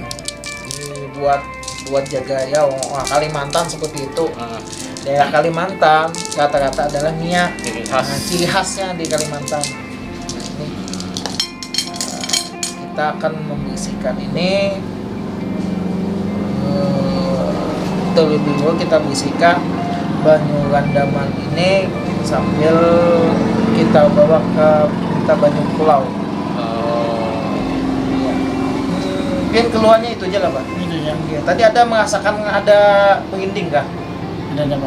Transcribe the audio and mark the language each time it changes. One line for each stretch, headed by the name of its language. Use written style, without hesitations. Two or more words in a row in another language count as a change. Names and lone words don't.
Indonesian: Ini buat jaga ya Kalimantan seperti itu. Daerah Kalimantan rata-rata adalah minyak. Ciri khasnya di Kalimantan. Nah, ini kita akan membersihkan ini. Terlebih dahulu kita bersihkan
Banjar: banyu randaman
Indonesian: ini sambil kita bawa ke
Banjar: banyu pulau.
Indonesian: Mungkin keluarnya itu aja lah Pak. Ya, tadi ada merasakan ada penginting kah? Ada Pak.